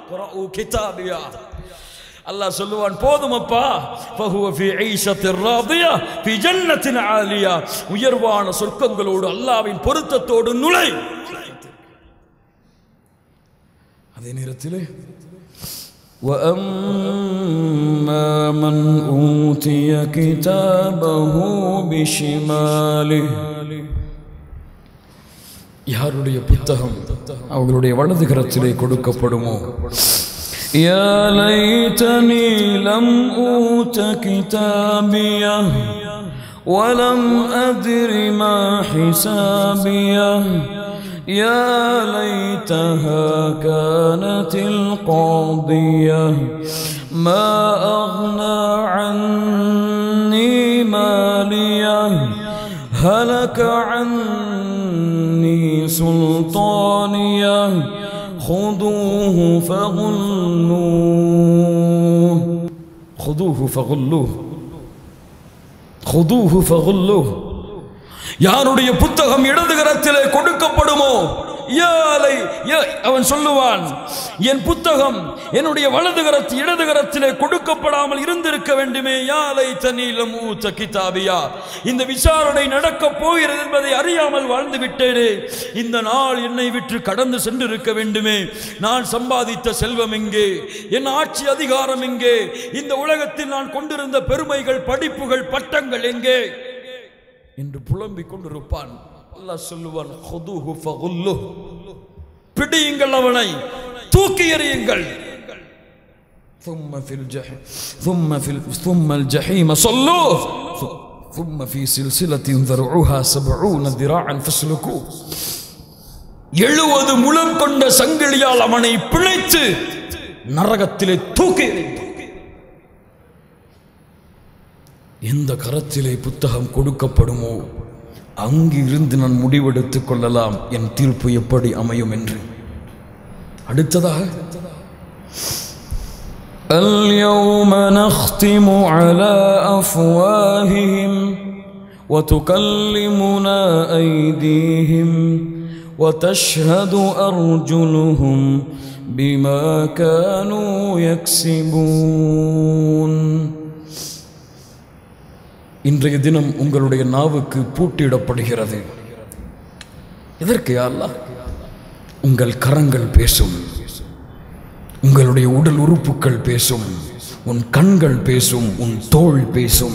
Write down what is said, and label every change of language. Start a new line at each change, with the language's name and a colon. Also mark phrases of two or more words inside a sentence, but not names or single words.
Tamil: அல்லாஹ் சொல்லுவான், போதுமப்பா,
Arabic: فهو في عيشة راضية في جنة عالية.
Tamil: உயர்வான சொர்க்கங்களோடு அல்லாஹ்வின் பொருத்தத்தோடு நுழை. அதே நேரத்திலே
Arabic: وَأَمَّا مَنْ أُوتِيَ كِتَابَهُ بِشِمَالِهِ.
Tamil: யாருடைய புத்தகம் அவர்களுடைய வலது கரத்திலே கொடுக்கப்படுமோ,
Arabic: يا ليتني لم أوت كتابيه ولم أدر ما حسابيه يا ليتها كانت القاضية ما أغنى عني مالية هلك عني سلطانية خذوه فغلوه خذوه فغلوه خذوه فغلوه.
Tamil: யாருடைய புத்தகம் இடது கரத்திலே கொடுக்கப்படுமோ, அவன் சொல்லுவான், என் புத்தகம் என்னுடைய வலது கரத்து இடது கரத்திலே கொடுக்கப்படாமல் இருந்திருக்க வேண்டுமே.
Arabic: يا ليتني لم أوت كتابيه,
Tamil: இந்த விசாரணை நடக்கப் போகிறது என்பதை அறியாமல் வாழ்ந்து விட்டேனே. இந்த நாள் என்னை விட்டு கடந்து சென்றிருக்க வேண்டுமே. நான் சம்பாதித்த செல்வம் எங்கே? என் ஆட்சி அதிகாரம் எங்கே? இந்த உலகத்தில் நான் கொண்டிருந்த பெருமைகள், படிப்புகள், பட்டங்கள் எங்கே என்று புலம்பிக் கொண்டிருப்பான். அல்லாஹ் சொல்லுவான்,
Arabic: خذوه فغلوه,
Tamil: பிடியுங்கள், அவனை தூக்கி எறியுங்கள்.
Arabic: ثم الجحيم صلوه ثم في سلسلة ذرعها 70 ذراعا فاسلكوه.
Tamil: 70 முழம் கொண்ட சங்கிலியால் அவனை பிணைத்து நரகத்திலே தூக்கி எறியுங்கள். எந்த கரத்திலே புத்தகம் கொடுக்கப்படுமோ அங்கு இருந்து நான் முடிவெடுத்துக் கொள்ளலாம் என் தீர்ப்பு எப்படி அமையும் என்று. அடுத்ததாக,
Arabic: اليوم نختم على أفواههم وتكلمنا أيديهم وتشهد أرجلهم بما كانوا يكسبون.
Tamil: இன்றைய தினம் உங்களுடைய நாவுக்கு பூட்டிடப்படுகிறது. எதற்கு யா அல்லாஹ்? உங்கள் கரங்கள் பேசும், உங்களுடைய உடல் உறுப்புகள் பேசும், உன் கண்கள் பேசும், உன் தோள் பேசும்.